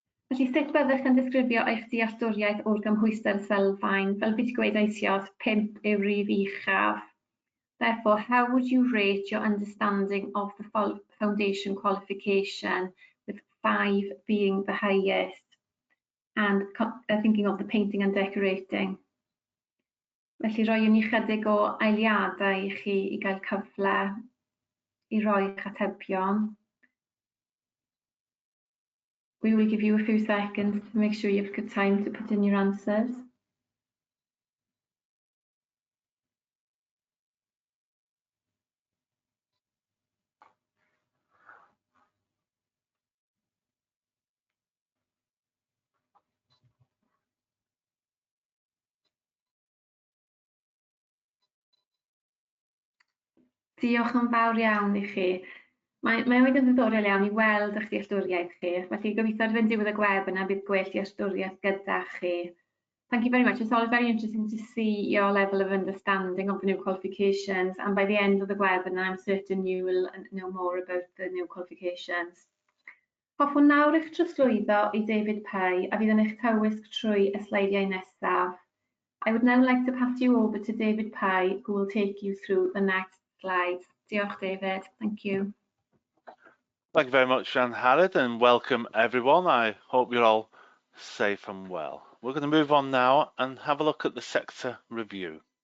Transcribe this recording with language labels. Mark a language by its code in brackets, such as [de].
[cy] Felly sut byddwch yn disgrifio eich dealltwriaeth o'r gymhwyster sylfaen? Fel beth gweud eisoes, 5 yw'r rif uchaf. [en] Therefore, how would you rate your understanding of the foundation qualification, with 5 being the highest, and thinking of the painting and decorating? [cy] Felly roiwn ni chydig o eiliadau i chi i gael cyfle I roi eich atebion. [en] We will give you a few seconds to make sure you've got time to put in your answers. [cy] Diolch yn fawr iawn I chi. Mae wedi yn ddiddorol iawn I weld eich dealltwriaeth chi. Felly gobeithio ar fynd diwedd y webinar bydd gwell dealltwriaeth gyda chi. [en] Thank you very much. It's always very interesting to see your level of understanding of the new qualifications, and by the end of the webinar I'm certain you will know more about the new qualifications. [cy] Hoffwn nawr eich trosglwyddo I David Pye a fydd yn eich cywysg trwy y sleidiau nesaf. [en] I would now like to pass you over to David Pye, who will take you through the next slides. [cy] Diolch, [en] David. Thank you. Thank you very much, Jan Harrod, and welcome everyone. I hope you're all safe and well. We're going to move on now and have a look at the sector review.